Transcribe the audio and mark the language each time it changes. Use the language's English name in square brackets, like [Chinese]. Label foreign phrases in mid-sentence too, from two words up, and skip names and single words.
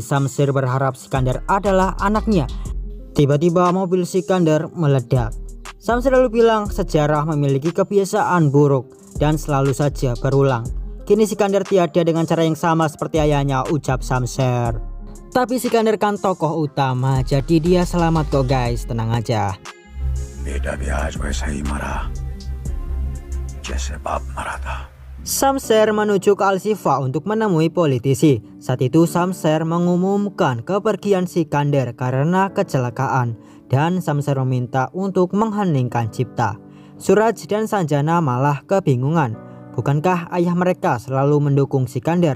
[Indonesian] Shamser berharap Sikandar adalah anaknya. Tiba-tiba mobil Sikandar meledak. Shamser lalu bilang sejarah memiliki kebiasaan buruk dan selalu saja berulang. Kini Sikandar tiada dengan cara yang sama seperti ayahnya, ucap Shamser. Tapi Sikandar kan tokoh utama, jadi dia selamat kok guys, tenang aja. [Hindi] बेटा भी आज वैसा ही मरा जैसे बाप मरा था. [Indonesian] Shamser menuju ke Al-Shifa untuk menemui politisi. Saat itu Shamser mengumumkan kepergian Sikandar karena kecelakaan dan Shamser meminta untuk mengheningkan cipta. Suraj dan Sanjana malah kebingungan. Bukankah ayah mereka selalu mendukung Sikandar?